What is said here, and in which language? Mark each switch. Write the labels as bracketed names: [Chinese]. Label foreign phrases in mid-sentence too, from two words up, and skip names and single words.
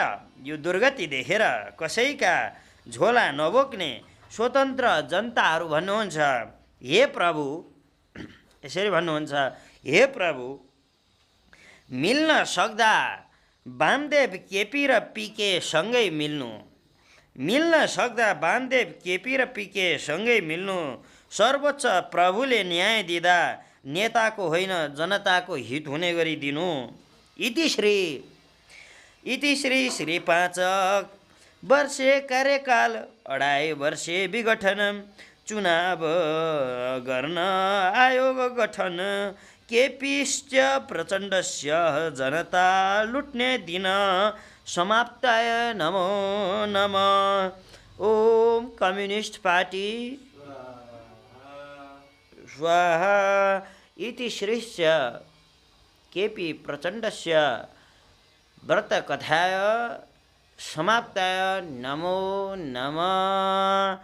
[Nepali] यो दुर्गति देखेर कसैका झोला नबोक्ने स्वतन्त्र जनताहरू भन्नुहुन्छ, हे प्रभु, यसरी भन्नुहुन्छ, हे प्रभु, मिल्न सक्दा वामदेव केपी र पिके सँगै मिल्नु, मिल्न सक्दा वामदेव केपी र पिके सँगै मिल्नु, सर्वोच्च प्रभुले न्याय दिँदा नेताको होइन जनताको हित हुने गरी दिनु। [Sanskrit] इति श्री श्री 5 वर्षे [Nepali] कार्यकाल 2.5 वर्षे विघटन, चुनाव गर्न आयोग गठन, [Sanskrit] केपीश्च प्रचण्डस्य [Nepali] जनता लुट्ने दिन [Sanskrit] समाप्ताय नमो नमः। ओम कम्युनिस्ट पार्टी स्वाहा। इति श्रीस्य केपी प्रचण्डस्य व्रतकथाय समाप्ताय नमो नमः।